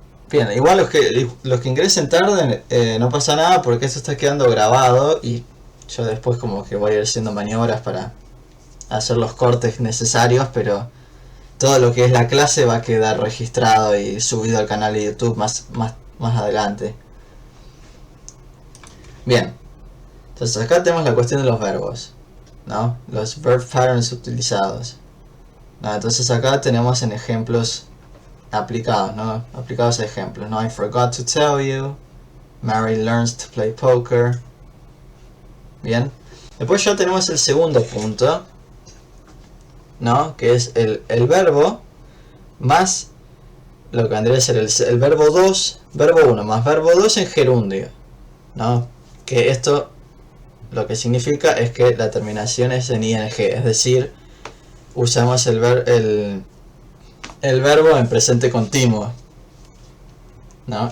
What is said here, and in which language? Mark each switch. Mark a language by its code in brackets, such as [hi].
[es] Bien, igual los que ingresen tarde, no pasa nada, porque esto está quedando grabado y yo después como que voy a ir haciendo maniobras para hacer los cortes necesarios, pero todo lo que es la clase va a quedar registrado y subido al canal de YouTube más adelante. Bien, entonces acá tenemos la cuestión de los verbos, ¿no? Los verb patterns utilizados. ¿No? Entonces acá tenemos en ejemplos aplicados, ¿no? Aplicados a ejemplos, ¿no? [en] I forgot to tell you. Mary learns to play poker. [es] Bien. Después ya tenemos el segundo punto, ¿no? Que es el verbo más lo que vendría a ser el verbo 2, verbo 1 más verbo 2 en gerundio, ¿no? Que esto lo que significa es que la terminación es en ing, es decir, usamos el verbo en presente continuo, ¿no?